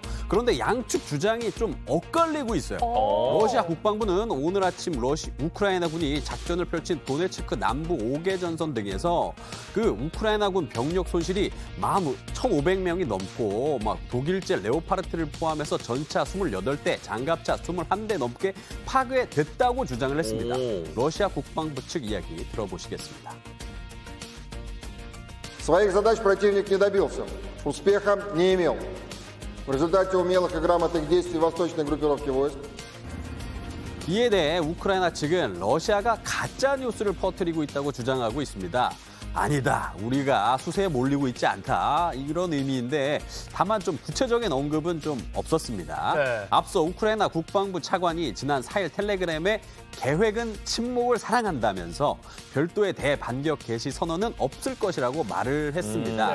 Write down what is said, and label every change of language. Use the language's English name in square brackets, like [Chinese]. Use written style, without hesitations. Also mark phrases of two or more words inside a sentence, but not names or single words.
[Korean] 그런데 양측 주장이 좀 엇갈리고 있어요. 러시아 국방부는 오늘 아침 우크라이나 군이 작전을 펼친 도네츠크 남부 5개 전선 등에서 그 우크라이나 군 병력 손실이 1,500명이 넘고 막 독일제 레오파르트를 포함해서 전차 28대, 장갑차 21대 넘게 파괴됐다고 주장을 했습니다. 러시아 국방부 측 이야기 들어보시겠습니다. [Russian] Своих задач противник не добился, успеха не имел. В результате умелых и грамотных действий восточной группировки войск [Korean] 이에 대해 우크라이나 측은 러시아가 가짜 뉴스를 퍼뜨리고 있다고 주장하고 있습니다. 아니다, 우리가 수세에 몰리고 있지 않다, 이런 의미인데 다만 좀 구체적인 언급은 좀 없었습니다. 네. 앞서 우크라이나 국방부 차관이 지난 4일 텔레그램에 계획은 침묵을 사랑한다면서 별도의 대반격 개시 선언은 없을 것이라고 말을 했습니다.